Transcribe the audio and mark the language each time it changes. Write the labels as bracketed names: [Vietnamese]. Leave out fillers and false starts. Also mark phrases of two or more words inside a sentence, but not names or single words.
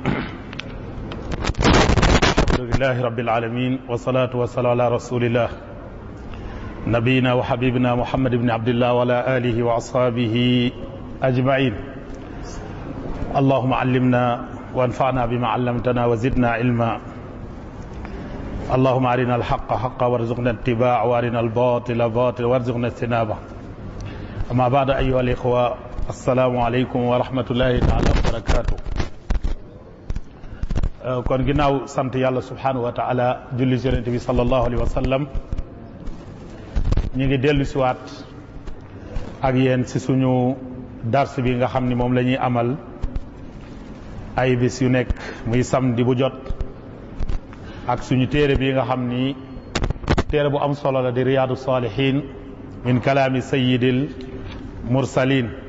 [Arabic] الحمد لله رب العالمين والصلاة والسلام على رسول الله نبينا وحبيبنا محمد بن عبد الله وعلى آله وأصحابه أجمعين اللهم علمنا وانفعنا بما علمتنا وزدنا علما اللهم أرنا الحق حقا وارزقنا اتباعه وأرنا الباطل باطلا وارزقنا اجتنابه أما بعد أيها الإخوة السلام عليكم ورحمة الله تعالى وبركاته [Wolof] kon ginnaaw sant yàlla [Arabic] سبحانه وتعالى [Wolof] julli ci Yonent bi [Arabic] صلى الله عليه وسلم [Wolof] ñu ngi dellu si waat ak yéen ci suñu dars bi nga xam ni moom la ñuy amal ay bis yu nekk muy samedi bu jot ak suñu téere bi nga xam ni téere bu am solo la di [Arabic] رياض الصالحين من كلام سيد المرسلين